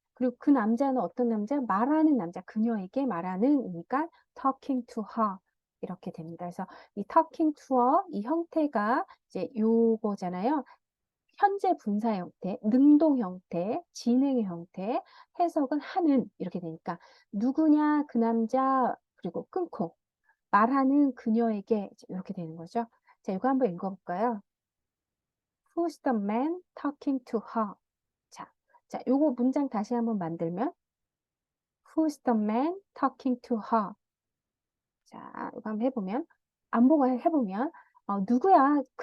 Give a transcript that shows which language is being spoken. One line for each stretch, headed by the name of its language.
Korean: 그리고 그 남자는 어떤 남자? 말하는 남자, 그녀에게 말하는이니까
English: talking to her
Korean: 이렇게 됩니다. 그래서 이 talking to her 이 형태가 이제 요거잖아요. 현재 분사 형태, 능동 형태, 진행의 형태, 해석은 하는 이렇게 되니까 누구냐 그 남자 그리고 끊고 말하는 그녀에게 이렇게 되는 거죠. 자, 이거 한번 읽어볼까요?
English: Who's the man talking to her?
Korean: 자, 요거 문장 다시 한번 만들면
English: Who's the man talking to her?
Korean: 자, 이거 한번 해보면 안 보고 해보면 누구야?